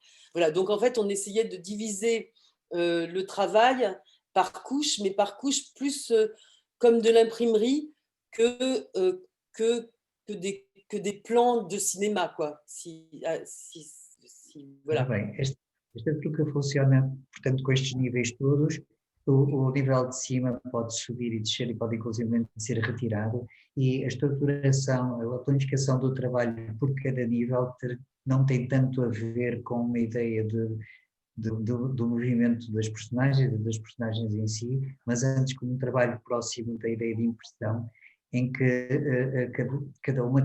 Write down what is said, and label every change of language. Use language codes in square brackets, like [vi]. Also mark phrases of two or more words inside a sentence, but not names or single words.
[fr] Voilà. Donc en fait, on essayait de diviser le travail par couche, mais par couche plus comme de l'imprimerie que des plans de cinéma, quoi. Voilà. [pt] Bem, esta truca funciona, portanto, com estes níveis todos. O nível de cima pode subir e descer e pode inclusive ser retirado, e a estruturação, a planificação do trabalho por cada nível não tem tanto a ver com uma ideia do movimento das personagens em si, mas antes com um trabalho próximo da ideia de impressão, em que cada uma